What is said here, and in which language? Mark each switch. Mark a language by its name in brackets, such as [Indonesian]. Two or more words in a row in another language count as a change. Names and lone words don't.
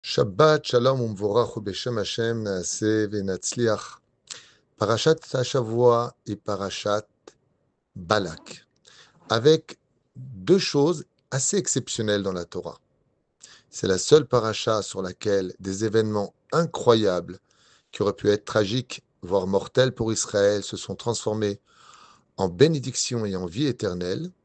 [Hebrew] שבת שלום ומבורך בשם השם נעשה ונצליח. פרשת השבוע [French] et Parashat Balak, avec deux choses assez exceptionnelles dans la Torah. C'est la seule parasha sur laquelle des événements incroyables qui auraient pu être tragiques, voire mortels pour Israël, se sont transformés en bénédiction et en vie éternelle.